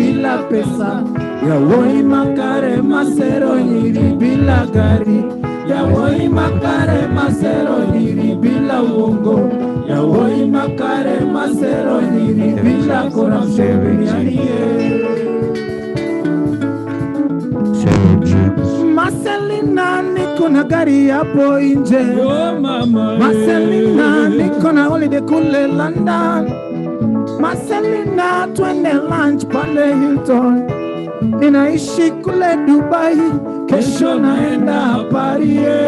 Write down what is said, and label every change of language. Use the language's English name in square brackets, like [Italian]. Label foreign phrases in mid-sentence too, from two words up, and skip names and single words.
[Swahili] bila pesa, [Luo (Kenya and Tanzania)] yawoi makare masero nyiri [Swahili] bila gari, [Luo (Kenya and Tanzania)] yawoi makare masero nyiri [Swahili] bila uongo, [Luo (Kenya and Tanzania)] yawoi makare masero nyiri [Swahili] bila corruption. Marcelina niko na gari hapo nje, Marcelina niko na holiday kule London, Marcelina twende lunch pale Hilton, ninaishi kule Dubai, kesho naenda Paris.